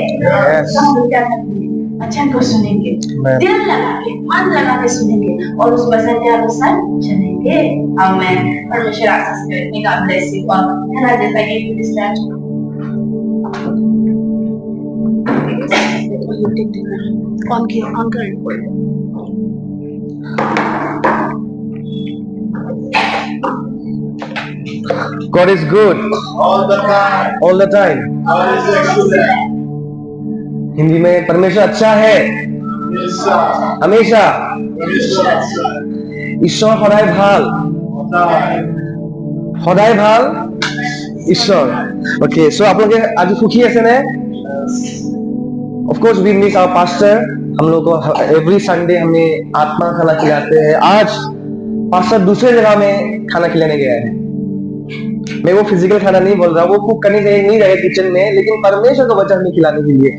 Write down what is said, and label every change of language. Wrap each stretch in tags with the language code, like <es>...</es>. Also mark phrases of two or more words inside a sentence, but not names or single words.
<hi>तो हम लोग क्या करेंगे, वचन को सुनेंगे, दिल लगा के, मन लगा के सुनेंगे और उस वचन के अनुसार चलेंगे। आमीन। परमेश्वर आशीष करे।</hi> <en>God bless you all.</en> <hi>है जैसा कि ऑन किया, ऑन कर।</hi> <en>God is good all the time. all the time. God is excellent.</en> <hi>हिंदी में परमेश्वर अच्छा है हमेशा हमेशा। परमेश्वर अच्छा है।</hi> <as>ঈশ্বৰ সদায় ভাল, সদায় ভাল ঈশ্বৰ।</as> <hi>ओके, सो आप लोग आज सुखी আছে ने?</hi> <en>of course we miss our pastor.</en> <hi>हम लोग को</hi> <en>every Sunday</en> <hi>हमें आत्मा खाना खिलाते हैं। आज पास्टर दूसरे जगह में खाना खिलाने गया है। मैं वो फिजिकल खाना नहीं बोल रहा, वो कुक करने नहीं गए किचन में, लेकिन परमेश्वर को वचन में खिलाने के लिए।</hi>